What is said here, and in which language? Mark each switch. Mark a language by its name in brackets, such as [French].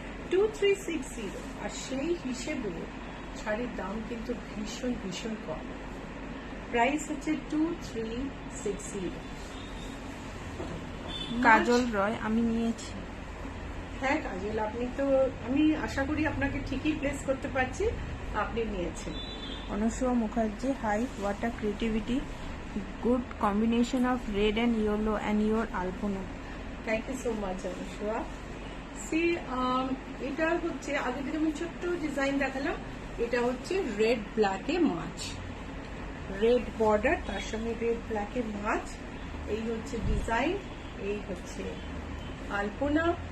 [Bangla] 2360, আর সেই হিসেবে শাড়ির দাম কিন্তু ভীষণ কম। প্রাইস হচ্ছে 2360। কাজল রয়, আমি নিয়েছি। হ্যাঁ কাজল, আপনি তো, আমি আশা করি আপনাকে ঠিকই প্লেস করতে পারছি, আপনি নিয়েছেন। [English] Anusha Mukherjee, hi, what a creativity. Good combination of red and yellow and your Alpana. Thank you so much [Bangla] Anushka. C, এটা হচ্ছে আগে থেকে আমি ছোট্ট ডিজাইন দেখালাম, এটা হচ্ছে রেড ব্ল্যাকে মাছ, রেড বর্ডার, তার সঙ্গে রেড ব্ল্যাকে মাছ। এই হচ্ছে ডিজাইন, এই হচ্ছে আলপনা।